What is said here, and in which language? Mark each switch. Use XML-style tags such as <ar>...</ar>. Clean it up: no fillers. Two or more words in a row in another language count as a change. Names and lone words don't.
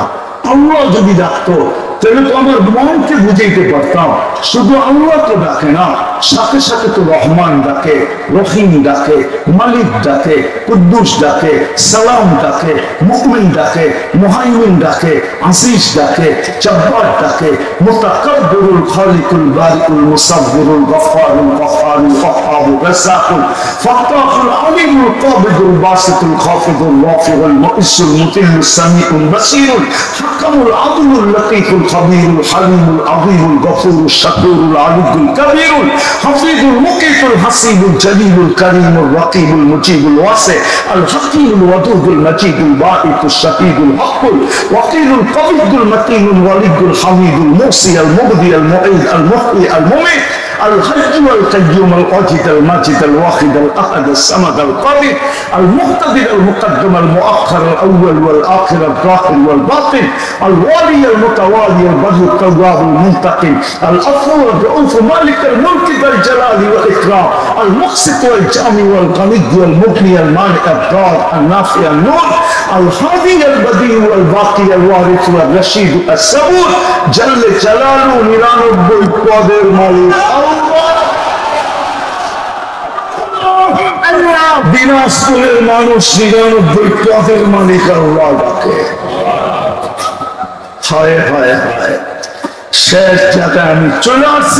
<bn>আল্লাহ যদি ডাকতো তাহলে তো আমার মনকে বুঝাইতে পারতাম, শুধু আল্লাহ তো ডাকে না, সাথে সাথে তো রহমান ডাকে, রহিম ডাকে, মালিক ডাকে, কুদ্দুস ডাকে, সালাম ডাকে, মুমিন ডাকে, মুহাইমিন ডাকে, আসিস ডাকে, জব্বার ডাকে,</bn> <ar>المتكبر الخالق البارئ المصور الغفار الغفار الوهاب الرزاق الفتاح العليم القابض الباسط الخافض الرافع المعز المذل السميع البصير الحكم العدل اللطيف الخبير الحليم العظيم الغفور الشكور العلي الكبير الحفيظ المقيت الحسيب الجليل الكريم الرقيب المجيب الواسع الحكيم الودود المجيد الباعث الشهيد الحق الوكيل القوي المتين الولي الحميد المحصي المبدئ المعيد المحيي المميت الحج والقيوم الواجد الماجد الواحد الاحد الصمد القادر المقتدر المقدم المؤخر الاول والاخر الظاهر والباطن الوالي المتوالي البر التواب المنتقم العفو والرؤوف مالك الملك ذا الجلال والاكرام المقسط والجامع والغني والمغني المانع الضار النافع النور الهادي البديع الباقي الوارث والرشيد الصبور جل جلاله</ar> <bn>নিরানব্বই পদের মালিক আল্লাহ। দিনাজপুরের মানুষ ৯৯ পদের মালিক আল্লাহ ডাকে। হায় হায় হায়, শেষ জায়গায় আমি চলে আসছি।</bn>